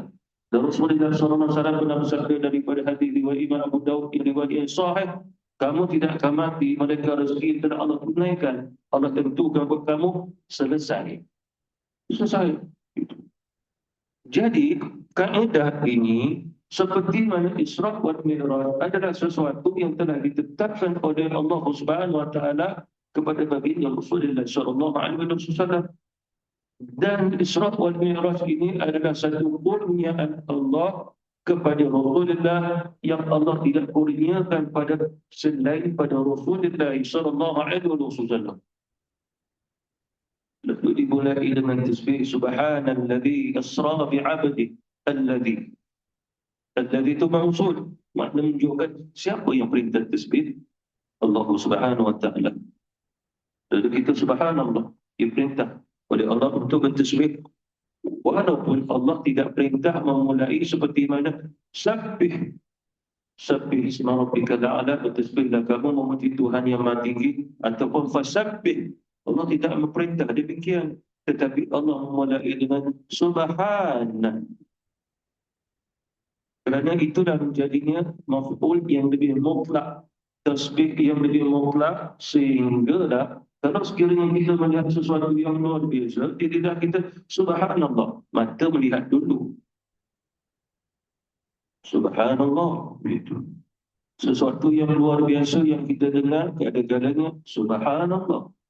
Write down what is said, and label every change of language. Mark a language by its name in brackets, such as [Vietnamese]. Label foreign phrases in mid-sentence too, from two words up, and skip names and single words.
[Malay] Dan Rasulullah SAW pernah bersabda daripada hadis riwayat Imam Abu Daud yang riwayat yang sahih, kamu tidak akan mati mereka rezeki telah Allah tunaikan, Allah tentukan buat kamu, selesai. Selesai. Itu. Jadi kaedah ini seperti mana Isra wal Mi'raj adalah sesuatu yang telah ditetapkan oleh Allah [Arabic] سبحانه وتعالى [Malay] kepada baginda Rasulullah [Arabic] صلى الله عليه وسلم. [Malay] Dan Isra wal Mi'raj ini adalah satu kurniaan Allah kepada Rasulullah yang Allah tidak kurniakan pada selain pada Rasulullah [Arabic] صلى الله عليه وسلم. [Malay] Lalu dimulai dengan tasbih [Arabic] سبحان الذي أسرى بعبده الذي. [Malay] Alladzi itu mausul, makna menunjukkan siapa yang perintah tasbih? Allah [Arabic] سبحانه وتعالى. [Malay] Lalu kita subhanallah, diperintah oleh Allah untuk bertasbih. Walaupun Allah tidak perintah memulai seperti mana sabbih. [Arabic] سبح اسم ربك الأعلى, [Malay] bertasbihlah kamu memuji Tuhan yang Maha Tinggi, ataupun fasabbih. Allah tidak memperintah demikian, tetapi Allah memulai dengan subhana. Kerana itulah menjadinya maf'ul yang lebih mutlak, tasbih yang lebih mutlak, sehinggalah kalau sekiranya kita melihat sesuatu yang luar biasa, di lidah kita subhanallah, mata melihat dulu subhanallah, itu sesuatu yang luar biasa yang kita dengar kadang-kadangnya subhanallah.